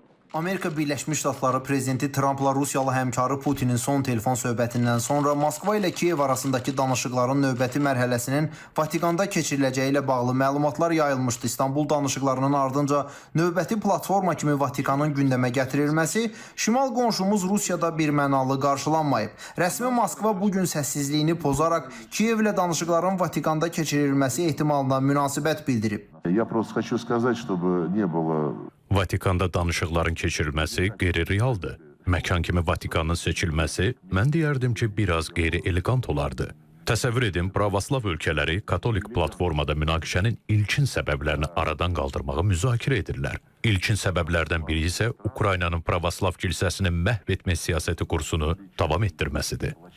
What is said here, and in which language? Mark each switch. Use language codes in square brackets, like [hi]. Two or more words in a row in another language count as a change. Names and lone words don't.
[az] Amerika Birləşmiş Ştatları prezidenti Trampla Rusiyalı həmkarı Putinin son telefon söhbətindən sonra Moskva ilə Kiyev arasındakı danışıqların növbəti mərhələsinin Vatikanda keçiriləcəyi ilə bağlı məlumatlar yayılmışdı. İstanbul danışıqlarının ardınca növbəti platforma kimi Vatikanın gündəmə gətirilməsi şimal qonşumuz Rusiyada birmənalı qarşılanmayıb. Rəsmi Moskva bugün səssizliyini pozaraq Kiyev ilə danışıqların Vatikanda keçirilməsi ehtimalına münasibət bildirib. [ru] Я просто хочу сказать, чтобы не было... [az] Vatikanda danışıqların keçirilməsi qeyri-realdır. Məkan kimi Vatikanın seçilməsi, mən deyərdim ki, biraz qeyri-elegant olardı. Təsəvvür edin, pravoslav ölkələri katolik platformada münaqişənin ilkin səbəblərini aradan qaldırmağı müzakirə edirlər. İlkin səbəblərdən biri isə Ukraynanın pravoslav kilsəsini məhv etmə siyasəti kursunu davam etdirməsidir.